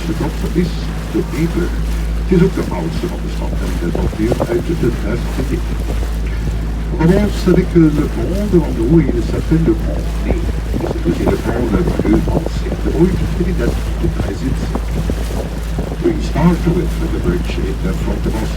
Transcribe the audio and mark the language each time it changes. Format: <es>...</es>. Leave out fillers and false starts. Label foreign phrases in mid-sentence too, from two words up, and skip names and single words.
<nl>Dat is de B-brug. Het is ook de oudste van de stad en het dateert uit de 15e eeuw.</nl> <fr>Avance avec le pont devant nous, il s'appelle le pont Nez. C'est aussi le pont le plus ancien de Bruges qui date du 13e siècle.</fr> <en>We start with the bridge in front of us.</en>